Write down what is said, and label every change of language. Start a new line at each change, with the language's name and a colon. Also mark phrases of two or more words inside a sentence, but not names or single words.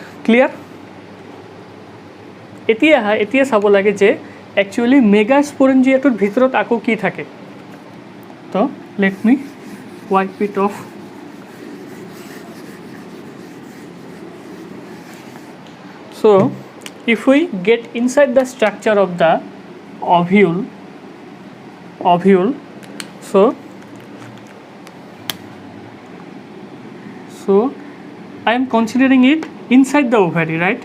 Assamese: ক্লিয়াৰ? এতিয়া চাব লাগে যে একচুৱেলি মেগাস্পোৰেঞ্জিয়াটোৰ ভিতৰত আকৌ কি থাকে।
English: তো let me wipe it off. So if we get inside the structure of the ovule, so I am considering it inside the ovary, right?